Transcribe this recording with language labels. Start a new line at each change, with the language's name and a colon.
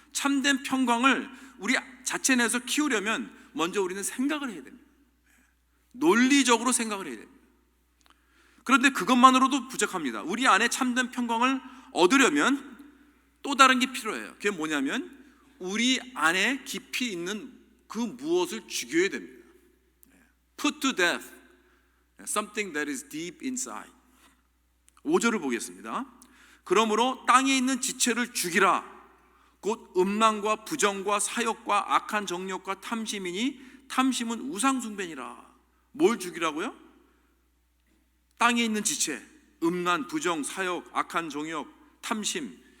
Korean: 참된 평강을 우리 자체 내에서 키우려면 먼저 우리는 생각을 해야 됩니다. 논리적으로 생각을 해야 됩니다. 그런데 그것만으로도 부족합니다. 우리 안에 참된 평강을 얻으려면 또 다른 게 필요해요. 그게 뭐냐면 우리 안에 깊이 있는 그 무엇을 죽여야 됩니다.
English: Put to death something that is deep inside.
Korean: 5절을 보겠습니다. 그러므로 땅에 있는 지체를 죽이라. 곧 음란과 부정과 사욕과 악한 정욕과 탐심이니 탐심은 우상숭배니라. 뭘 죽이라고요? 땅에 있는 지체, 음란, 부정, 사욕, 악한 정욕, 탐심.